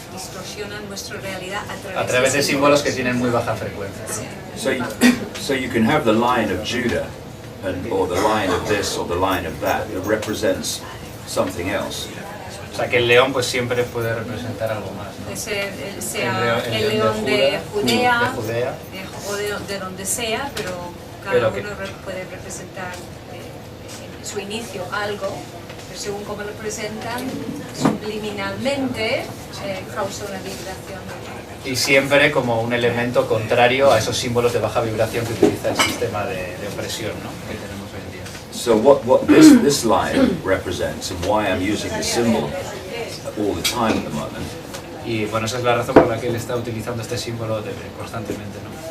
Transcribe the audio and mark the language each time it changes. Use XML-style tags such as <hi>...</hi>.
<es>Distorsiona nuestra realidad A través de símbolos que tienen muy baja frecuencia.</es> <en>So you can have the Lion of Judah, or the Lion of this, or the Lion of that. It represents something else.</en> <es>O sea que el león pues siempre puede representar algo más, ¿no? Sea el león de Judea, o de donde sea, pero cada uno puede representar en su inicio algo, pero según cómo lo presentan, subliminalmente causa una vibración. Y siempre como un elemento contrario a esos símbolos de baja vibración que utiliza el sistema de opresión, ¿no? Que tenemos hoy en día.</es> <en>So what this lion represents, and why I'm using the symbol all the time at the moment,</en> <es>Y bueno, esa es la razón por la que él está utilizando este símbolo constantemente, ¿no?</es>